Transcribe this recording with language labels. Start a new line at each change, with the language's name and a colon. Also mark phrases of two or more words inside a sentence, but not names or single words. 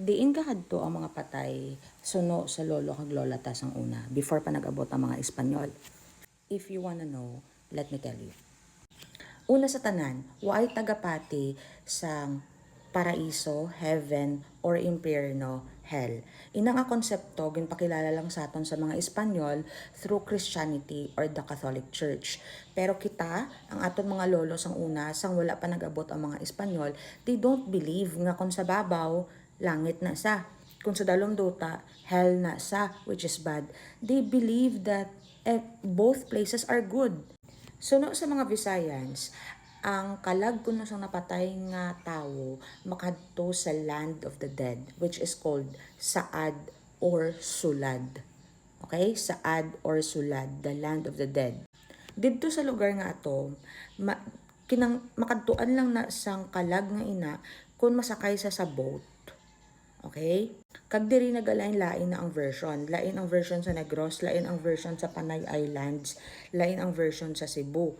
Hiligaynon: Diin kahadto ang mga patay suno sa lolo kag lola ta sang una before pa nag-abot ang mga Espanyol.
English: If you wanna know, let me tell you.
Hiligaynon: Una sa tanan, waay tagapati sang paraiso, heaven, or impyerno, hell. Ina nga konsepto ginpakilala lang sa aton sa mga Espanyol
English: through Christianity or the Catholic Church.
Hiligaynon: Pero kita, ang aton mga lolo sang una, sang wala pa nag-abot ang mga Espanyol,
English: they don't believe
Hiligaynon: nga kung sa babaw, langit na sa. Kung sa dalom duta, hell na sa,
English: which is bad. They believe that both places are good.
Hiligaynon: Suno sa mga Visayans, ang kalag kuno sang napatay nga tawo makadto sa
English: land of the dead, which is called
Hiligaynon: Saad or Sulad. Okay? Saad or Sulad,
English: the land of the dead.
Hiligaynon: Didto sa lugar nga ato, makadtuan lang na sang kalag nga ina kung masakay sa boat.
English: Okay?
Hiligaynon: Kag diri nagalain-lain na ang version. Lain ang version sa Negros, lain ang version sa Panay Islands, lain ang version sa Cebu.